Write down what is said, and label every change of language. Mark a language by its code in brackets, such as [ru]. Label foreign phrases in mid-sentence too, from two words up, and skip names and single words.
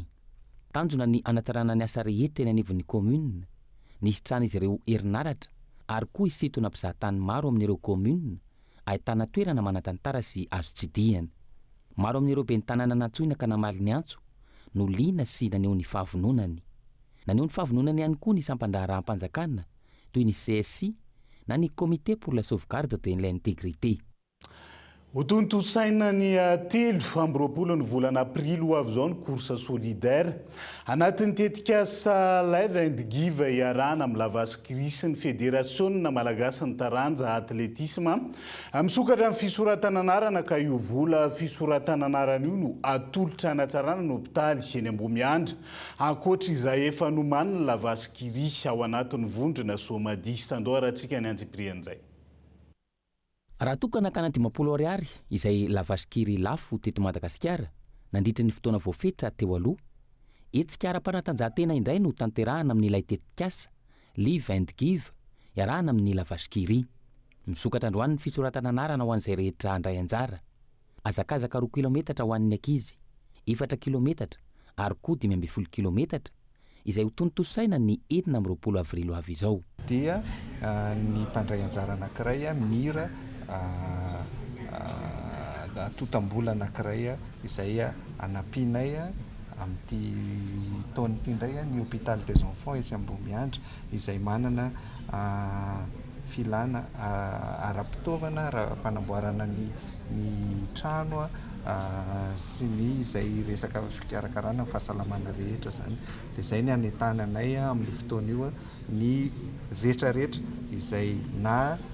[mg] Tanjona ny anatsarana ny asa rehetra eny anivon'ny commune, ny isitrana izy ireo herinaratra ary koa isitona mpizahatany maro amin'ireo commune ahitana toerana manan-tantara sy azo tsidihana. Maro amin'ireo ben'ny tanàna natsoina ka namaly ny antso no liana sy naneho ny fahavononany. Naneho ny fahavononany ihany koa ny sampandraharaha-mpanjakana toy ny CSI na ny [fr] comité pour la sauvegarde de l'intégrité. [mg] Ho tontosaina ny 3 ny volana aprily avy zao ny [fr] course solidaire [mg] anatin'ny tetikasa [en] live and give [mg] iarahana amin'ny lavaskrisy ny fédération malagasy ny taranja atletisme misokatra amin'ny fisoratana anarana ka io vola fisoratana anarana io no atolotra anatsarana ny hôpitaly eny Ambomiandra, ankoatra izay efa nomanina lavaskiry ao anatin'ny vondrona Somadi. Sandoaratsika ny anjiprian'izay. Raha tokana kana 50 ariary izay lavaskiry lafo teto Madagasikara nandritra ny fotoana voafetra teo aloha, hetsika ara-panatanjahantena indray no tanterahana amin'ilay tetikasa [en] live and give [mg] iarahana amin'ny lavaskiry. Misokatra androany ny fisoratana anarana ho an'izay rehetra andray anjara. Azakazaka 2 kilometatra ho an'ny ankizy, 4 kilometatra ary koa 12 kilometatra izay ho tontosaina ny 20 avrilo avy izao. Dia ny mpandray anjara anankiray mira totam-bola anankiray izay anampinay amin'ity taona ity indray ny [fr] hôpital des enfants [mg] etsy Ambomiandra izay manana filana ara-pitaovana raha-panamboarana ny trano sy ny izay resaka fikarakarana ny fahasalamana rehetra zany dia izay ny anetananay amin'ny fotoana io ny rehetrarehetra izay na